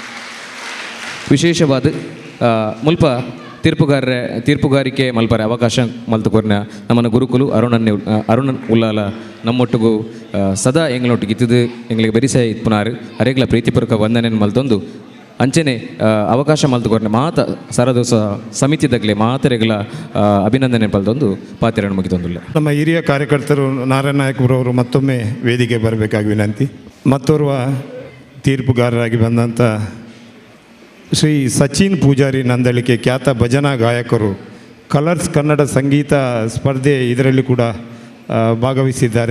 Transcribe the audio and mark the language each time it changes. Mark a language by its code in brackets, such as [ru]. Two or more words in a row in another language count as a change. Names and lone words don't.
[tcy] ವಿಶೇಷವಾದ ಮುಲ್ಪ ತೀರ್ಪುಗಾರಿಕೆ ಮಲ್ಪರೆ ಅವಕಾಶ ಮಲ್ತುಕೊರ್ನ ನಮ್ಮನ ಗುರುಕುಲು ಅರುಣನ್ ಉಲ್ಲಾಲ ನಮ್ಮೊಟ್ಟಿಗೂ ಸದಾ ಎಂಗಳೊಟ್ಟಿಗೆ ಇತ್ತಿದ್ದು ಎಂಗಳಿಗೆ ಬೆರಿಸೆ ಇತ್ಪುನಾರು ಅರೆಗ್ಲ ಪ್ರೀತಿಪೂರ್ವಕ ವಂದನೆ ಮಲ್ತೊಂದು ಅಂಚನೆ ಅವಕಾಶ ಮಲ್ತುಕೊರ್ನ ಮಾತ ಸರದೋಸ ಸಮಿತಿದಾಗಲೇ ಮಾತೆರೆಗಳ ಅಭಿನಂದನೆ ಪಲ್ತೊಂದು ಪಾತೆರನ್ನು ಮುಗಿತೊಂದಿಲ್ಲ. [kn] ನಮ್ಮ ಹಿರಿಯ ಕಾರ್ಯಕರ್ತರು ನಾರಾಯಣ ನಾಯಕರವರು ಮತ್ತೊಮ್ಮೆ ವೇದಿಕೆ ಬರಬೇಕಾಗಿ ವಿನಂತಿ. ಮತ್ತೋರ್ವ ತೀರ್ಪುಗಾರರಾಗಿ ಬಂದಂಥ ಶ್ರೀ ಸಚಿನ್ ಪೂಜಾರಿ ನಂದಳಿಕೆ ಖ್ಯಾತ ಭಜನಾ ಗಾಯಕರು ಕಲರ್ಸ್ ಕನ್ನಡ ಸಂಗೀತ ಸ್ಪರ್ಧೆ ಇದರಲ್ಲಿ ಕೂಡ ಭಾಗವಹಿಸಿದ್ದಾರೆ.